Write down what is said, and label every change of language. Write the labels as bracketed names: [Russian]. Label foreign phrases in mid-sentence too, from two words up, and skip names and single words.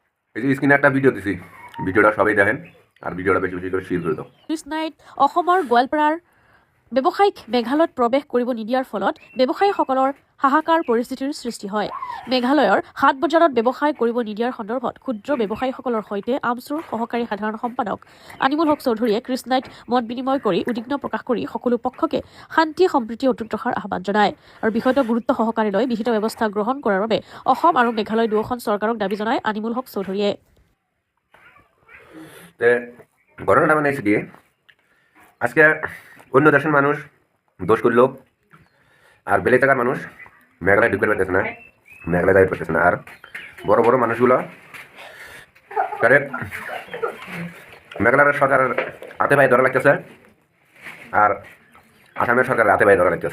[Bangla] এই যে স্ক্রিনে একটা ভিডিও দিছি, ভিডিওটা সবাই দেখেন আর ভিডিওটা বেশি বেশি করে শেয়ার করে দাও। [Assamese] কৃষ্ণাইত অসমৰ গোৱালপাৰাৰ ব্যৱসায়িক মেঘালয়ত প্ৰৱেশ কৰিব নিদিয়াৰ ফলত ব্যৱসায়ীসকলৰ হাহাকাৰ পৰিস্থিতিৰ সৃষ্টি হয়। মেঘালয়ৰ হাট বজাৰত ব্যৱসায় কৰিব নিদিয়াৰ সন্দৰ্ভত ক্ষুদ্ৰ ব্যৱসায়ীসকলৰ সৈতে আমছুৰ সহকাৰী সাধাৰণ সম্পাদক আনিমুল হক চৌধুৰীয়ে কৃষ্ণাইত মত বিনিময় কৰি উদ্বিগ্ন প্ৰকাশ কৰি সকলো পক্ষকে শান্তি সম্প্ৰীতি অটুট ৰখাৰ আহ্বান জনায় আৰু বিষয়টো গুৰুত্ব সহকাৰে লৈ বিহিত ব্যৱস্থা গ্ৰহণ কৰাৰ বাবে অসম আৰু মেঘালয় দুয়োখন চৰকাৰক দাবী জনায় আনিমুল হক চৌধুৰীয়ে। [Bangla] ঘটনাটা মানে এসে দিয়ে আজকে অন্য দেশের মানুষ দোষ করলো আর বেলে থাকার মানুষ মেঘালয় ঢুকতে পারতেছে না, মেঘালয় যাইতে পারতেছে না। আর বড় বড় মানুষগুলো কারেক্ট মেঘালয়ের সরকারের হাতে পায়ে ধরা লাগতেছে আর আসামের সরকারের হাতে পায়ে ধরা লাগতেছে।